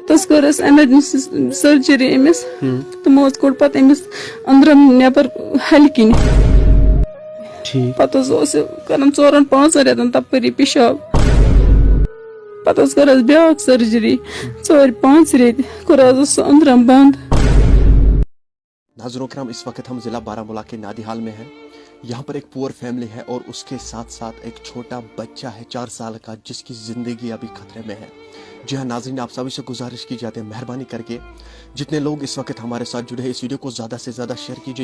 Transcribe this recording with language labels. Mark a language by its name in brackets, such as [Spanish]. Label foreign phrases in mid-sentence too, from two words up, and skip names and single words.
[Kashmiri] پتہٕ کٔر اَسہِ ایمرجنسی سرجری أمِس تِمو حظ کوٚڑ پتہٕ أمِس أنٛدرم نٮ۪بر ہلہِ کِنۍ پتہٕ حظ اوس یہِ کران 4-5 رٮ۪تن تپٲری پِشاب پتہٕ حظ کٔر اَسہِ بیٛاکھ سرجری 4-5 رٮ۪تۍ کوٚر حظ سُہ أنٛدرم بنٛد. [Urdu] ناظرین کرام اس وقت ہم ضلع بارہمولہ کے نادی حال میں ہیں. یہاں پر ایک پور فیملی ہے اور اس کے ساتھ ساتھ ایک چھوٹا بچہ ہے 4 سال کا جس کی زندگی ابھی خطرے میں ہے. جی ہاں ناظرین, آپ سبھی سے گزارش کی جاتی ہے مہربانی کر کے جتنے لوگ اس وقت ہمارے ساتھ جڑے ہیں اس ویڈیو کو زیادہ سے زیادہ شیئر کیجئے.